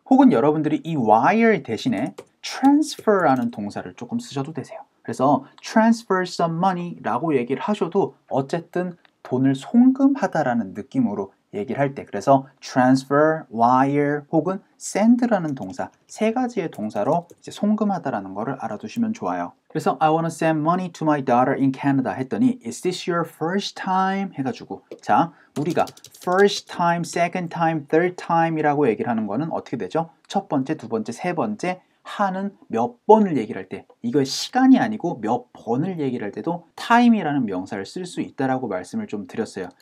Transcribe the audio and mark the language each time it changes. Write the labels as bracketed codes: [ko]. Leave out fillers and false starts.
[ko] 혹은 여러분들이 이 wire 대신에 transfer라는 동사를 조금 쓰셔도 되세요. 그래서 [en] transfer some money [ko] 라고 얘기를 하셔도 어쨌든 돈을 송금하다라는 느낌으로 얘기를 할 때 그래서 transfer, wire 혹은 send라는 동사 세 가지의 동사로 이제 송금하다라는 거를 알아두시면 좋아요. 그래서 [en] I want to send money to my daughter in Canada [ko] 했더니 [en] Is this your first time? [ko] 해가지고 자 우리가 first time, second time, third time 이라고 얘기를 하는 거는 어떻게 되죠? 첫 번째, 두 번째, 세 번째 하는 몇 번을 얘기를 할 때, 이거 시간이 아니고 몇 번을 얘기를 할 때도 time이라는 명사를 쓸 수 있다라고 말씀을 좀 드렸어요.